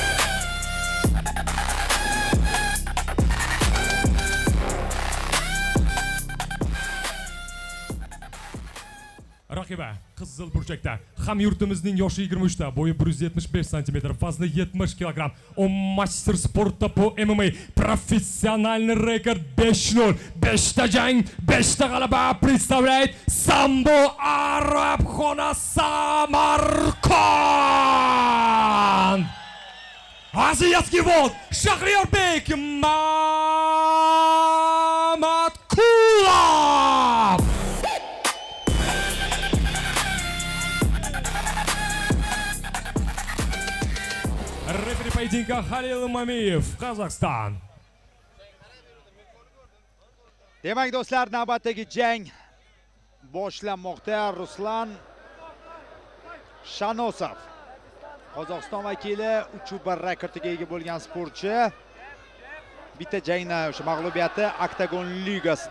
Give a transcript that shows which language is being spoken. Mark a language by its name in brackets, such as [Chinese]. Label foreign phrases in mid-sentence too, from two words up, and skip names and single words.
[Uzbek] Raqiba Qizil burchakda. Hamyurtimizning yoshi 23 ta, bo'yi 175 cm, vazni 70 kg. [Russian] Он мастер спорта по ММА. Профессиональный рекорд 5-0. [Uzbek] 5 ta jang, 5 ta g'alaba представляет Самбо Арабхона Самарканд. [Russian] Азиатский волк Шахриорбек Маматкулов. Рефери поединка Халил Мамиев, Казахстан. [Uzbek] Demak do'stlar, navbatdagi jang boshlanmoqda. Ruslan Shanosov, Qozog'iston vakili, 3-1 rekordiga ega bo'lgan sportchi. Bitta jangda o'sha mag'lubiyati Oktagon ligasida.